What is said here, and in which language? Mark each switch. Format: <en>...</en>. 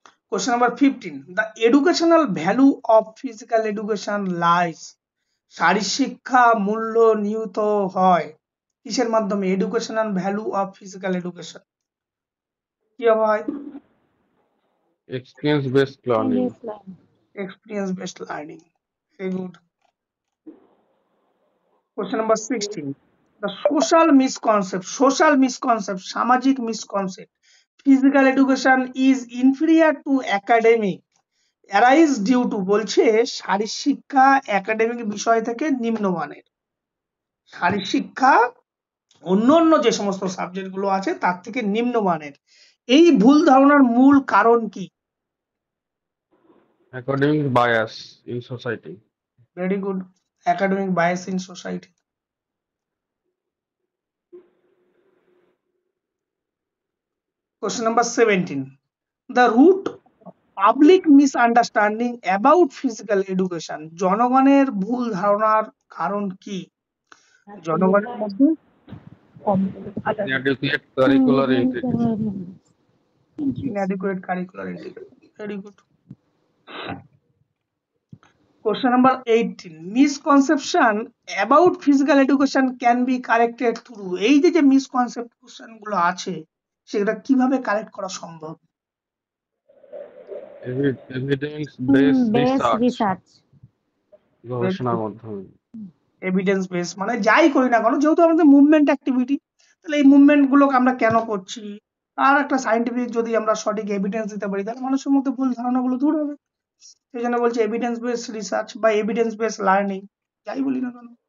<en>question number 15, the educational value of physical education lies,</en> <bn>শারীরিক শিক্ষা মূল্য নিহিত হয় কিসের মাধ্যমে?</bn> <en>educational value of physical education</en> <bn>কি হয়?</bn> <en>Experience-based learning. experience based learning. Very good. Question number 16, the social misconcept, সামাজিক misconcept, physical education is inferior to academic arise due to,</en> <bn>বলছে শারীরিক শিক্ষা একাডেমিক বিষয় থেকে নিম্নমানের। শারীরিক শিক্ষা অন্যান্য যে সমস্ত সাবজেক্ট গুলো আছে তার থেকে নিম্নমানের, এই ভুল ধারণার মূল কারণ কি?</bn> <en>Academic bias in society. Very good. Academic bias in society. Question number 17, the root public misunderstanding about physical education,</en> <bn>জনগণের ভুল ধারণার কারণ কি? জনগণের মধ্যে</bn> <en>Inadequate curricular integration. inadequate curricular integration. Very good. Question number 18, misconception about physical education can be corrected through,</en> <bn>এই যে misconception গুলো আছে সেটা কিভাবে কারেক্ট করা সম্ভব?</bn> <en>Evidence-based research.</en> <bn>গবেষণার মাধ্যমে। এভিডেন্স বেস মানে যাই করি না কেন, যেহেতু আমাদের মুভমেন্ট অ্যাক্টিভিটি, তাহলে এই মুভমেন্ট গুলোকে আমরা কেন করছি আর একটা সাইন্টিফিক যদি আমরা সঠিক এভিডেন্স দিতে পারি তাহলে মানুষের মধ্যে ভুল ধারণাগুলো দূর হবে। সেই জন্য বলছি এভিডেন্স বেস রিসার্চ বা এভিডেন্স বেস লার্নিং, যাই বলি না কেন।</bn>